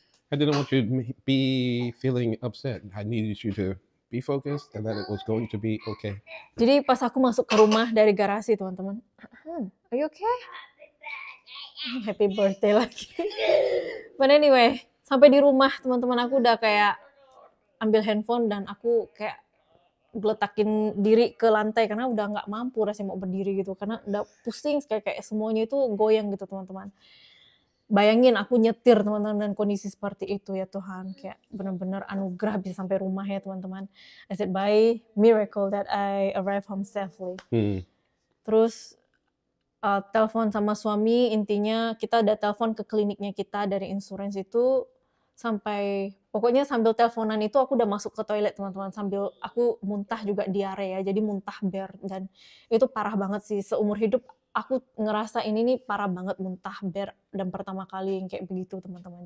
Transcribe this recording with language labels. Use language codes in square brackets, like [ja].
[en] I didn't want you to be feeling upset. I needed you to be focused and that it was going to be okay. [id] Jadi pas aku masuk ke rumah dari garasi, teman-teman. [en] Are you okay? [id] Happy birthday lagi. [en] But anyway, [id] sampai di rumah teman-teman aku udah kayak ambil handphone dan aku kayak geletakin diri ke lantai karena udah nggak mampu rasanya mau berdiri gitu karena udah pusing kayak semuanya itu goyang gitu teman-teman. Bayangin aku nyetir teman-teman dan kondisi seperti itu ya Tuhan, kayak benar-benar anugerah bisa sampai rumah ya teman-teman. [en] I said by miracle that I arrive home safely. [id] Terus telepon sama suami, intinya kita udah telepon ke kliniknya kita dari insurance itu sampai pokoknya sambil teleponan itu aku udah masuk ke toilet teman-teman, sambil aku muntah juga diare ya, jadi muntah ber dan itu parah banget sih seumur hidup aku ngerasa ini nih parah banget muntah ber dan pertama kali yang kayak begitu teman-teman.